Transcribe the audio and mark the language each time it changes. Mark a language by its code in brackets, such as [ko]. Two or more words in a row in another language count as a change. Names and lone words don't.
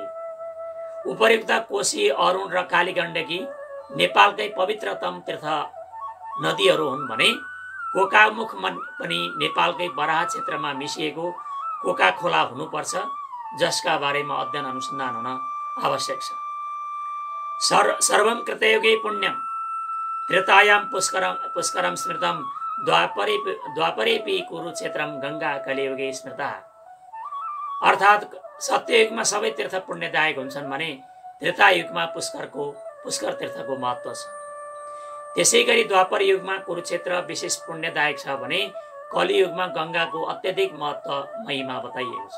[ne] उपर्युक्त कोशी, अरुण र कालीगण्डकी नेपालकै पवित्रतम तीर्थ नदीहरू हुन् भने कोकामुख पनि नेपालकै बराह क्षेत्रमा मिसिएको कोका खोला हुनुपर्छ, जसका बारेमा अध्ययन अनुसन्धान हुन आवश्यक छ। [sa] सर्वं कृतयुगे पुण्यम त्रेतायां पुष्करम स्मृतम द्वापरेपि कुरुक्षेत्रम गङ्गा कलियुगे स्मृता। [ne] अर्थात् सत्ययुगमा सबै तीर्थ पुण्यदायक हुन्छन् भने त्रेतायुगमा पुष्कर तीर्थको महत्त्व छ। त्यसै गरी द्वापर युगमा कुरुक्षेत्र विशेष पुण्यदायक छ भने कलियुगमा गङ्गाको अत्यधिक महत्त्व महिमा बताइएको छ।